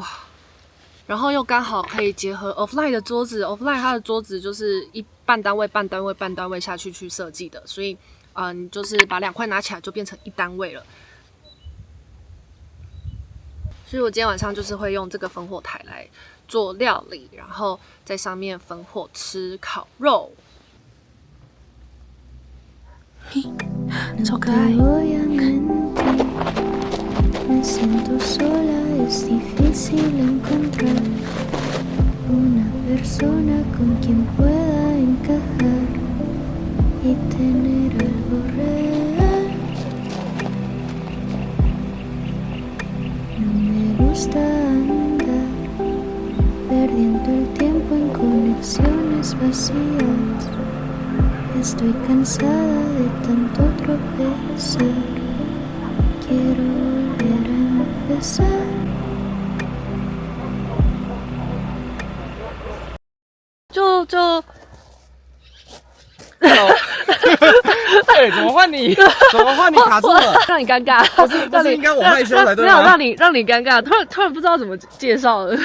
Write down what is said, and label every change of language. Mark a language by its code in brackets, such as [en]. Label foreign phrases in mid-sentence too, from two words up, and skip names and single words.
[zh] 然后又刚好可以结合 Offline 的桌子 ，Offline 它的桌子就是半单位下去设计的，所以你就是把2块拿起来就变成一单位了。所以我今天晚上就是会用这个烽火台来做料理，然后在上面烽火吃烤肉，超可爱。 [es] Me siento sola, es difícil encontrar una persona con quien pueda encajar y tener algo real. No me gusta andar perdiendo el tiempo en conexiones vacías. Estoy cansada de tanto tropezar. Quiero volver a empezar. [zh] 就对，怎么换你？怎么换你卡住了？让你尴尬，不是应该我害羞才对没有吗？让你尴尬，突然不知道怎么介绍了。